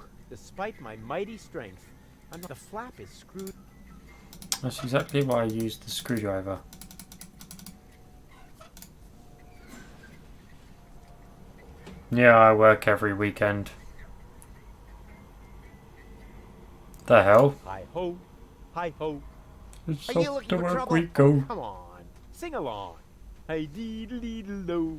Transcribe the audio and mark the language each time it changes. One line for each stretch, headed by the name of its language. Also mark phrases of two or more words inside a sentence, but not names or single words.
English: Despite my mighty strength, the flap is screwed. That's exactly why I used the screwdriver. Yeah, I work every weekend. The hell? Hi ho, hi ho. It's Are you off looking to for work trouble? we go. Come on, sing along. Hey deedle deedle do.